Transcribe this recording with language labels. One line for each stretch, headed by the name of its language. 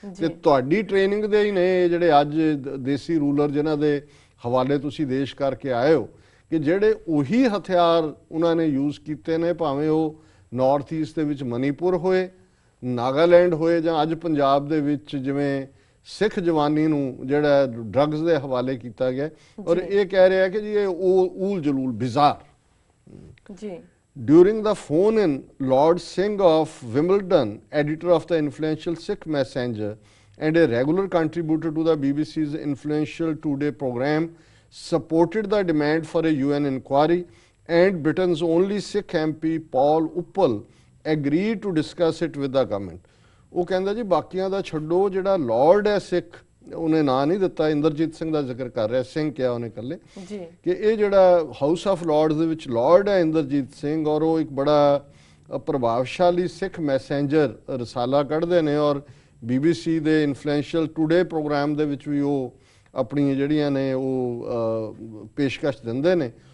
Punjabi: ਤੇ ਤੁਹਾਡੀ ਟ੍ਰੇਨਿੰਗ ਦੇ ਹੀ ਨੇ ਜਿਹੜੇ ਅੱਜ ਦੇਸੀ ਰੂਲਰ ਜਿਨ੍ਹਾਂ ਦੇ ਹਵਾਲੇ ਤੁਸੀਂ ਦੇਸ਼ ਕਰਕੇ ਆਏ ਹੋ, ਕਿ ਜਿਹੜੇ ਉਹੀ ਹਥਿਆਰ ਉਹਨਾਂ ਨੇ ਯੂਜ਼ ਕੀਤੇ ਨੇ, ਭਾਵੇਂ ਉਹ ਨਾਰਥ ਈਸਟ ਦੇ ਵਿੱਚ ਮਨੀਪੁਰ ਹੋਏ, ਨਾਗਾਲੈਂਡ ਹੋਏ, ਜਾਂ ਅੱਜ ਪੰਜਾਬ ਦੇ ਵਿੱਚ ਜਿਵੇਂ ਸਿੱਖ ਜਵਾਨੀ ਨੂੰ ਜਿਹੜਾ ਡਰੱਗਸ ਦੇ ਹਵਾਲੇ ਕੀਤਾ ਗਿਆ। ਔਰ ਇਹ ਕਹਿ ਰਿਹਾ ਕਿ ਜੀ ਇਹ ਊਲ ਜਲੂਲ ਬਿਜ਼ਾਰ ਜੀ।
English: During the phone-in, Lord Singh of Wimbledon, editor of the influential Sikh Messenger and a regular contributor to the BBC's influential Today program, supported the demand for a UN inquiry, and Britain's only Sikh MP Paul Uppal agreed to discuss it with the government.
Punjabi: ਉਹ ਕਹਿੰਦਾ ਜੀ ਬਾਕੀਆਂ ਦਾ ਛੱਡੋ, ਜਿਹੜਾ Lord ਹੈ ਸਿੱਖ, ਉਹਨੇ ਨਾਂ ਨਹੀਂ ਦਿੱਤਾ, ਇੰਦਰਜੀਤ ਸਿੰਘ ਦਾ ਜ਼ਿਕਰ ਕਰ ਰਿਹਾ, ਸਿੰਘ ਕਿਹਾ ਉਹਨੇ ਇਕੱਲੇ, ਕਿ ਇਹ ਜਿਹੜਾ ਹਾਊਸ ਆਫ ਲਾਰਡਸ ਦੇ ਵਿੱਚ ਲਾਰਡ ਹੈ ਇੰਦਰਜੀਤ ਸਿੰਘ, ਔਰ ਉਹ ਇੱਕ ਬੜਾ ਪ੍ਰਭਾਵਸ਼ਾਲੀ ਸਿੱਖ ਮੈਸੇਂਜਰ ਰਸਾਲਾ ਕੱਢਦੇ ਨੇ, ਔਰ BBC ਦੇ ਇਨਫਲੂਐਂਸ਼ੀਅਲ ਟੂਡੇ ਪ੍ਰੋਗਰਾਮ ਦੇ ਵਿੱਚ ਵੀ ਉਹ ਆਪਣੀਆਂ ਜਿਹੜੀਆਂ ਨੇ ਉਹ ਪੇਸ਼ਕਸ਼ ਦਿੰਦੇ ਨੇ।